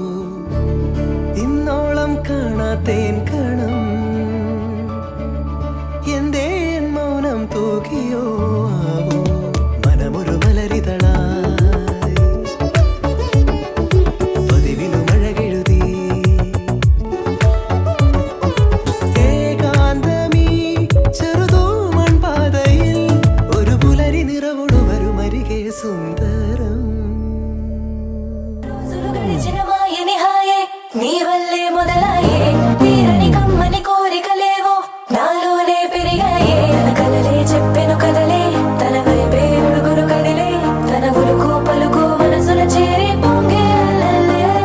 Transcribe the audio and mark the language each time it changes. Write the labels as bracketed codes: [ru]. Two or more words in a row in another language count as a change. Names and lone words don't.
[ml] ഇന്നോളം കാണാത്തേൻ കണം എന്തേ എൻ മൗനം തൂകിയോ ആവോ, മനമൊരു മലരിതളായി പതിവിലും അഴകെഴുതി ഏകാന്തമീ ചെറുതൂമൺ പാതയിൽ ഒരു പുലരി നിറവോട് വരുമരികെ സുന്ദരം. [te] నీ వల్లే మొదలాయే తీరని కమ్మని కోరికలేవో నాలోనే పెరిగాయే, తన కలలే చెప్పెను కదలే, తన వైపే అడుగులు కదిలే, తన ఉలుకు పలుకు మనసున చేరి పొంగే అలలే.